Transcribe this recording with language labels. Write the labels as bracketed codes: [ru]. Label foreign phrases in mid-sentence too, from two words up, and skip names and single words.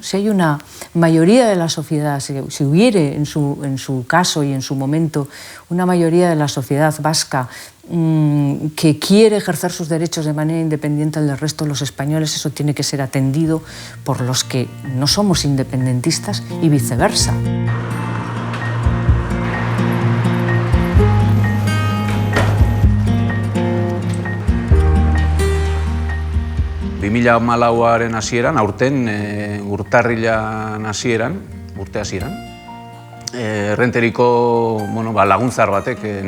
[es] Si hay una mayoría de la sociedad, si hubiere en su caso y en su momento una mayoría de la sociedad vasca que quiere ejercer sus derechos de manera independiente del resto de los españoles, eso tiene que ser atendido por los que no somos independentistas y viceversa. [eu] ...2014aren hasieran, aurten urtarrilan hasieran, urte hasieran, errenteriko laguntzar batek, ni